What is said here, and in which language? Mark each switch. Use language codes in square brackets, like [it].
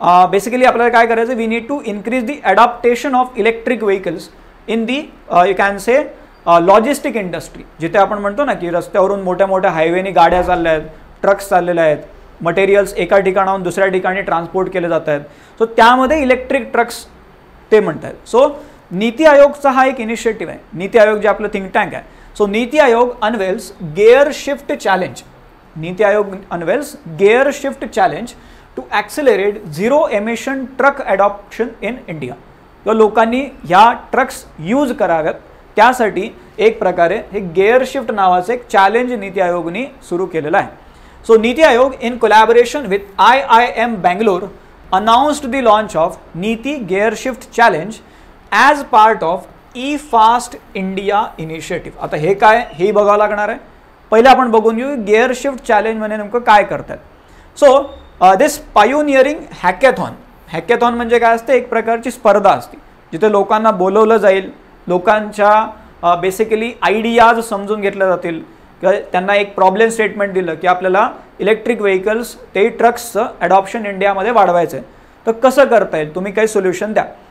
[mr] Basically आपल्याला काय करायचं, [en] We need to increase the adaptation of electric vehicles in the you can say logistic industry. [mr] जिथे आपण म्हणतो ना की रस्त्यावरून मोठ्या मोठ्या हायवेनी गाड्या चालल्या आहेत, ट्रक्स चाललेल्या आहेत, मटेरियल्स एका ठिकाणाहून दुसऱ्या ठिकाणी ट्रान्सपोर्ट केले जात आहेत. सो त्यामध्ये इलेक्ट्रिक ट्रक्स ते म्हणतात. सो नीति आयोगचा हा एक इनिशिएटिव्ह आहे. नीति आयोग जे आपलं थिंक टँक आहे. [en] So Niti Aayog unveils gear shift challenge. Niti Aayog unveils gear shift challenge to accelerate zero emission truck adoption in India. [mr] किंवा लोकांनी ह्या ट्रक्स यूज कराव्यात त्यासाठी एक प्रकारे हे गेअर शिफ्ट नावाचं एक चॅलेंज नीति आयोगने सुरू केलेलं आहे. [en] So Niti Aayog in collaboration with IIM Bangalore announced the launch of Niti Gear Shift Challenge as part of E fast India initiative. [mr] आता हे काय हेही बघावं लागणार आहे. पहिले आपण बघून घेऊ गिअर शिफ्ट चॅलेंज म्हणजे नेमकं काय करतात. [en] So this pioneering hackathon. [mr] Hackathon म्हणजे काय असते, एक प्रकारची स्पर्धा असते जिथे लोकांना बोलवलं जाईल, लोकांच्या बेसिकली आयडियाज समजून घेतल्या जातील किंवा त्यांना एक प्रॉब्लेम स्टेटमेंट दिलं की आपल्याला इलेक्ट्रिक व्हेकल्स ते ट्रक्सचं ॲडॉप्शन इंडियामध्ये वाढवायचं आहे, तर कसं करता येईल, तुम्ही काही सोल्युशन द्या.